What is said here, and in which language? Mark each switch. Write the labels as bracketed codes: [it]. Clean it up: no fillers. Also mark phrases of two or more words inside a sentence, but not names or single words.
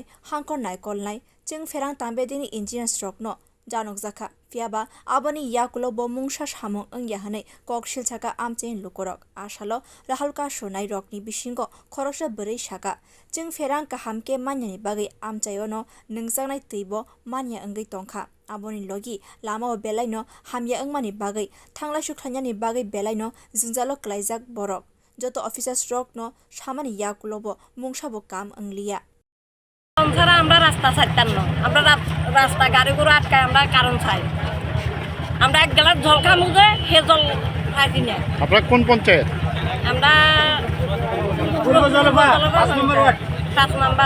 [trp] Hangkhor naikolnai chwngphereng tangbedekni engineers rokno janokjakha fiaba aboni yagulo bo mungsa samung ongyahanai koksil saka amchaini lukorog asalo rahalka sonai rokni bisingo khoroksa bwrei saka chwngphereng kaham ke manyani bagai amchaiono nungjaknai teibo manya ongoi tongkha aboni logi lama belaino hamya ongmani bagai thangla sukhlanyani bagai belaino jungjalo klaijak borok joto officers rokno samani yagulo bo mungsabo kam ongliya [bn] ছাড়া আমরা রাস্তা ছাড়তাম না আমরা রাস্তা গাড়ি ঘোড়া আটকায় আমরা কারণ চাই আমরা এক গ্লাস জল খামু যে সে জল খাইছি না আপনারা কোন পঞ্চায়েত আমরা পূর্ব জলেফা 5 নম্বর ওয়ার্ড 5 নম্বর